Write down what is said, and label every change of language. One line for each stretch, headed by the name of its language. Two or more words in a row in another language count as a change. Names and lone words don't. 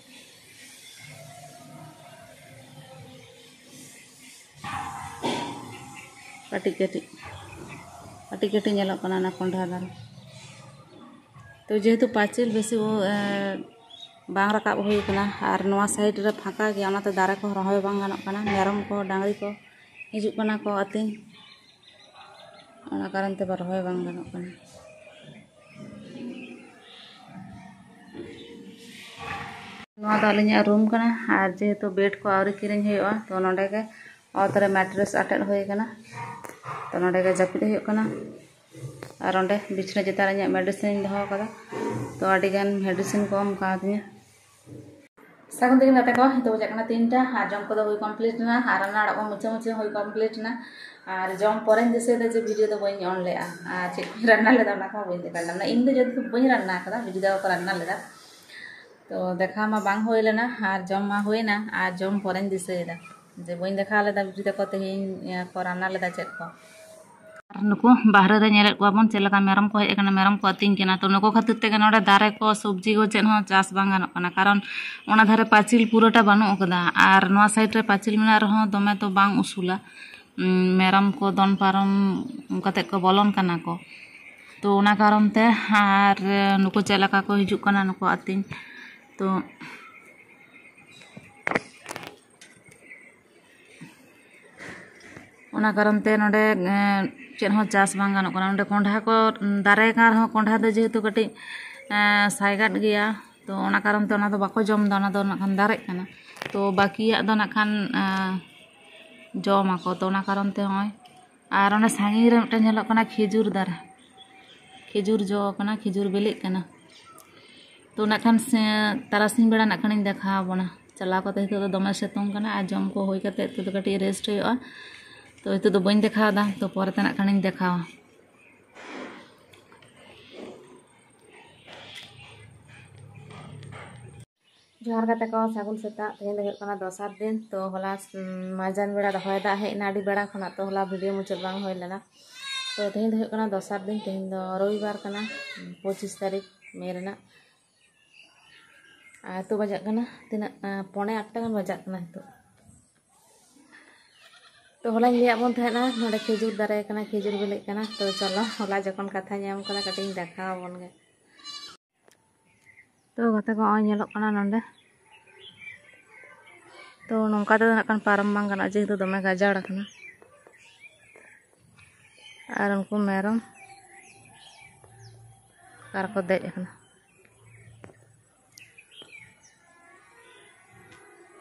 Santali: कटी कटी नेलो कना ना कोंढा दारे तो जेहेतु पाचिल बेसी वो बांग रकाब होय कना और नवा साइड रे फाका गया ओनाते दारे को रहोय बांग गानोग कना मेरम को डांगरी को हिजुग कना को अतिन ओना कारण ते रहोय बांग गानोग कना नवा दा लिया रूम कना और जेहेतु बेड को आवरी किरिंग होयोआ तो नोंडे के औतरे मैट्रेस अटेल होय कना तो नोंडे के जापिद होयो कना और ओंडे बिछना चेतान रे मेडिसिन दहो कदा तो आडी गान मेडिसिन को एम कादिया सागुन दिन गाते को तो बजा कना 3टा और जम को होय कंप्लीट ना और ना अड़ा को मुचे मुचे होय कंप्लीट ना और जम परे दिसे दे जे वीडियो तो बई ऑन लेआ आ चे रन्ना लेदा ना को बई देखा ना इन दे जद बई रन्ना कदा वीडियो को रन्ना लेदा तो देखा मा बांग होय लेना और जम मा होय ना और जम परे दिसेदा जे बई देखा लेदा वीडियो को तेहेन को रन्ना लेदा चेक को नुको बाहर रे नेले को बन चेलका मेरम को हेज कना मेरम को अतिंग केना तो नुको खातिर ते नोडे दारे को सब्जी को चेन हो चास बांग गानोग कना कारण ओना धारे पाचिल पूराटा बानु कदा और नोआ साइड रे पाचिल मेना रहो दमे तो बांग उसूला मेरम को दन पारम कते को बोलन कना को तो ओना कारण ते और नुको चेलका को हिजुग कना नुको अतिंग तो ओना कारण ते नोडे चेन हो चास बांग गानोग कना नोडे कोंढा को दारे का रहो कोंढा दो जेहेतु कटी साइगाट गया तो ओना कारण ते ओना दो बाको जम दा ओना दो नखान दारे कना तो बाकिया दो नखान जम आको तो ओना कारण ते होय और ओना सांगी रे मिटन नेलोग कना खेजूर दारे खेजूर जो कना खेजूर बेले कना तो नखान तारासिंग बेड़ा नखान देखा बना चला को ते तो दमे सेतोंग कना आ जम को होय कते तो कटी रेस्ट होयोआ तो इतो तो बई देखा दा तो परते नखान देखावा जोहार गाते को सागुन सेता तेहेन दो कना दोसार दिन तो होला माजान बेड़ा होय दा हे ना आडी बेड़ा खना तो होला वीडियो मुचाद बांग होय लेना तो तेहेन दो कना दोसार दिन तेहेन दो रविवार कना 25 तारीख मे रेना तो बजा कना तिना 7:45 गान बजा कना तो होला लिया बन थाना नोडे खेजूर दारे कना खेजूर बेले कना तो चलो होला जखन कथा नाम कना कटिंग देखा बन गे तो गाते को नेलोग कना नोंडे तो नोंका तो नकान पारम बांग गाना जेहेतु दमे गाजाड़ कना और उनको मेरम कार को देज कना